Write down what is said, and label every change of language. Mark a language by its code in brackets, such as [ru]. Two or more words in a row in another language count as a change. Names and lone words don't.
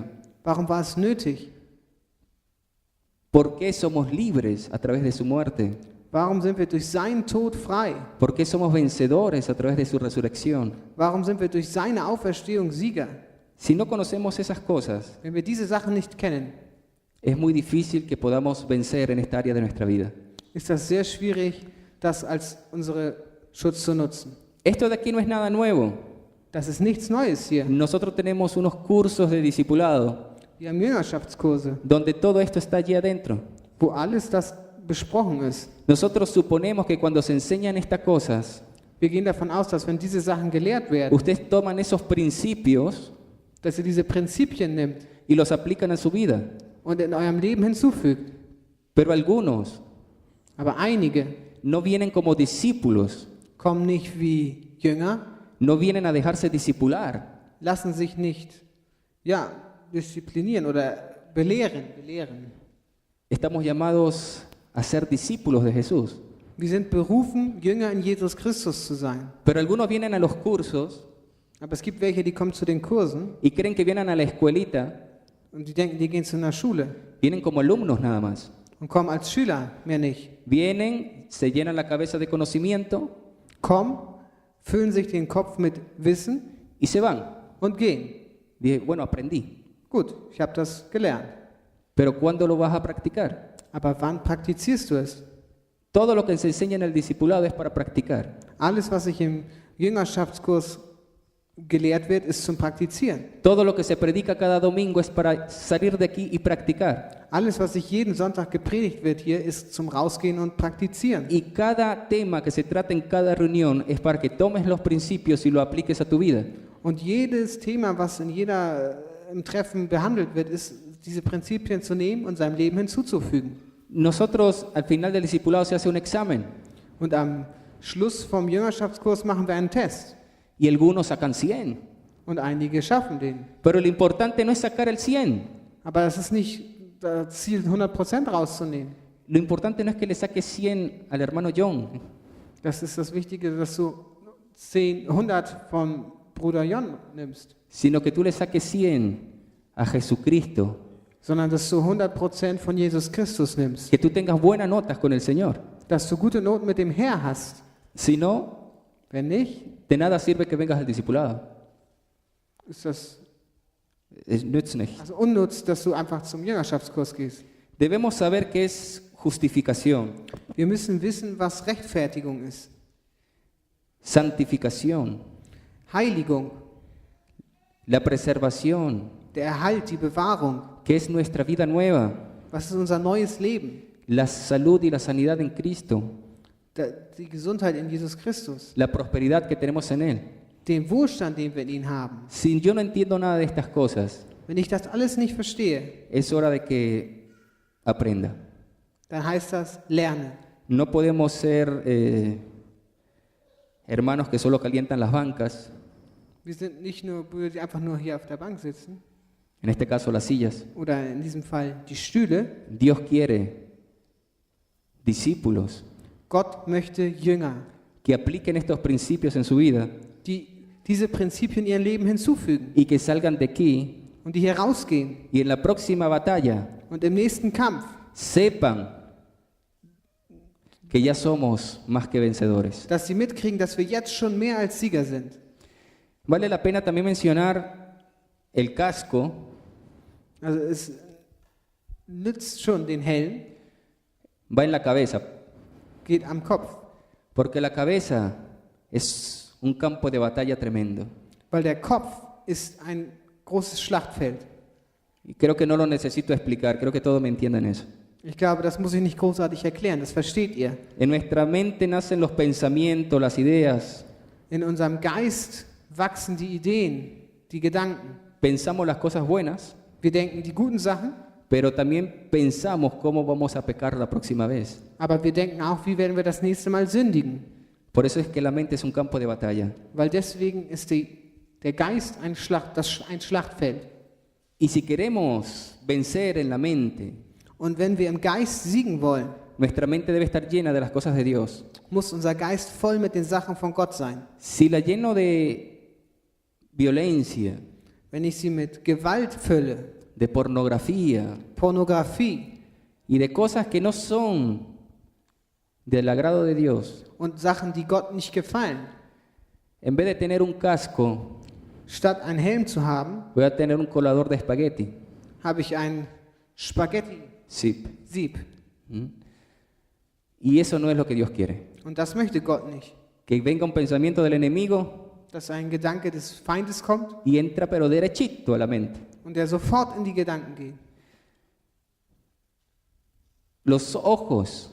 [de] Warum war es nötig? [es] por qué somos libres a través de su muerte, [de] Warum sind wir durch seinen Tod frei? [es] por qué somos vencedores a través de su resurrección. [de] Warum sind wir durch seine Auferstehung Sieger? [es] Si no conocemos esas cosas, [de] Wenn wir diese Sachen nicht kennen, [es] es muy difícil que podamos vencer en esta área de nuestra vida. [de] ist das sehr schwierig, das als unsere Schutz zu nutzen. [es] Esto de aquí no es nada nuevo. [de] Das ist nichts Neues hier. [es] Nosotros tenemos unos cursos de discipulado [de] Wir haben Jüngerschaftskurse, [es] donde todo esto está allí adentro. [de] wo alles das besprochen ist. [es] Nosotros suponemos que cuando se enseñan estas cosas, [de] Wir gehen davon aus, dass wenn diese Sachen gelehrt werden, [es] ustedes toman esos principios [de] dass ihr diese Prinzipien nimmt [es] y los aplican a su vida. [de] und in eurem Leben hinzufügt. [es] Pero algunos [de] Aber einige [es] no vienen como discípulos, [de] kommen nicht wie Jünger, [es] no vienen a dejarse discipular, [de] lassen sich nicht disziplinieren oder belehren. [es] estamos llamados a ser discípulos de Jesús. [de] Wir sind berufen, Jünger in Jesus Christus zu sein. [es] Pero algunos vienen a los cursos [de] Aber es gibt welche, die kommen zu den Kursen [es] y creen que vienen a la escuelita, [de] und die denken, die gehen zu einer Schule [es] vienen como alumnos nada más. [de] und kommen als Schüler, mehr nicht. [es] Vienen, se llenan la cabeza de conocimiento [de] Kommen, füllen sich den Kopf mit Wissen [es] y se van. [de] und gehen. [es] Dije, bueno, aprendí. [de] Gut, ich habe das gelernt. [es] Pero ¿cuándo lo vas a practicar? [de] Aber wann praktizierst du es? [es] Todo lo que se enseña en el discipulado es para practicar. [de] Alles, was sich im Jüngerschaftskurs gelehrt wird, ist zum Praktizieren. [es] Todo lo que se predica cada domingo es para salir de aquí y practicar. [de] Alles, was sich jeden Sonntag gepredigt wird hier, ist zum Rausgehen und Praktizieren. [es] Y cada tema que se trata en cada reunión es para que tomes los principios y lo apliques a tu vida. [de] Und jedes Thema, was in im Treffen behandelt wird, ist, diese Prinzipien zu nehmen und seinem Leben hinzuzufügen. [es] Nosotros al final del discipulado se hace un examen [de] Und am Schluss vom Jüngerschaftskurs machen wir einen Test. [es] y algunos sacan 100. [de] Und einige schaffen den. [es] Pero lo importante no es sacar el 100. [de] Aber das ist nicht das Ziel, 100% rauszunehmen. [es] Lo importante no es que le saques 100 al hermano John. [de] Das ist das Wichtige, dass du 100 vom Bruder Jon nimmst. [es] Sino que tú le saques 100 a Jesucristo. [de] Sondern dass du 100% von Jesus Christus nimmst. [es] Que tú tengas buenas notas con el Señor. [de] Dass du gute Noten mit dem Herr hast. [es] Si no, [de] Wenn nicht, [es] de nada sirve que vengas al discipulado. [de] ist das Es nützt nicht. also unnütz, dass du einfach zum Jüngerschaftskurs gehst. [es] Debemos saber qué es justificación, [de] Wir müssen wissen, was Rechtfertigung ist. [es] santificación, [de] Heiligung, [es] la preservación, [de] der Erhalt, die Bewahrung. [es] que es nuestra vida nueva, [de] Was ist unser neues Leben? [es] la salud y la sanidad en Cristo, [de] Die Gesundheit in Jesus Christus. [es] la prosperidad que tenemos en Él. [de] Den Wohlstand, den wir in ihm haben. [es] Si yo no entiendo nada de estas cosas, [de] Wenn ich das alles nicht verstehe, [es] es hora de que aprenda. [de] dann heißt das, lerne. [es] No podemos ser hermanos que solo calientan las bancas, [de] Wir sind nicht nur Brüder, die einfach nur hier auf der Bank sitzen, [es] en este caso las sillas. [de] oder in diesem Fall die Stühle. [es] Dios quiere discípulos [de] Gott möchte Jünger, [es] que apliquen estos principios en su vida [de] die diese Prinzipien in ihr Leben hinzufügen [es] y que salgan de aquí [de] und die hier rausgehen [es] y en la próxima batalla [de] und im nächsten Kampf [es] sepan que ya somos más que vencedores. [de] dass sie mitkriegen, dass wir jetzt schon mehr als Sieger sind. [es] Vale la pena también mencionar el casco, [de] Also es nützt schon den Helm, [es] va en la cabeza, [de] geht am Kopf, [es] porque la cabeza es un campo de batalla tremendo. [de] weil der Kopf ist ein großes Schlachtfeld. [es] Y creo que no lo necesito explicar, creo que todos me entienden eso. [de] Ich glaube, das muss ich nicht großartig erklären, das versteht ihr. [es] En nuestra mente nacen los pensamientos, las ideas, [de] In unserem Geist wachsen die Ideen, die Gedanken. [es] pensamos las cosas buenas, [de] Wir denken die guten Sachen, [es] pero también pensamos cómo vamos a pecar la próxima vez. [de] aber wir denken auch, wie werden wir das nächste Mal sündigen. [es] Por eso es que la mente es un campo de batalla. [de] Weil deswegen ist der Geist ein Schlachtfeld. [es] Y si queremos vencer en la mente, [de] Und wenn wir im Geist siegen wollen, [es] nuestra mente debe estar llena de las cosas de Dios. [de] muss unser Geist voll mit den Sachen von Gott sein. [es] Si la lleno de violencia, [de] Wenn ich sie mit Gewalt fülle, [es] de pornografía [de] Pornografie [es] y de cosas que no son del agrado de Dios, [de] und Sachen, die Gott nicht gefallen, [es] en vez de tener un casco, [de] statt einen Helm zu haben, [es] voy a tener un colador de espagueti. [de] habe ich ein Spaghetti-Sieb. [es] Sí. Y eso no es lo que Dios quiere. [de] Und das möchte Gott nicht. [es] Que venga un pensamiento del enemigo [de] Dass ein Gedanke des Feindes kommt [es] y entra pero derechito a la mente. [de] und der sofort in die Gedanken geht. [es] Los ojos,